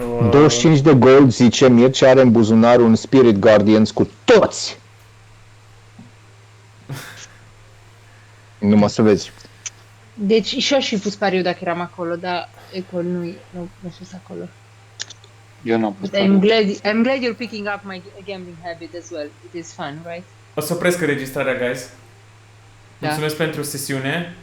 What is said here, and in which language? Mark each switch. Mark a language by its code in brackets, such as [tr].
[ro] 25 de gold, zice Mircea, are în buzunar un Spirit Guardians cu toți. Numai să vezi. Deci și-aș fi pus pariu dacă eram acolo, dar Ecol nu fost acolo. Eu n-am pus [en] But I'm glad you're picking up my gambling habit as well. It is fun, right? [ro] O să opresc înregistrarea, guys. Da. Mulțumesc pentru sesiune.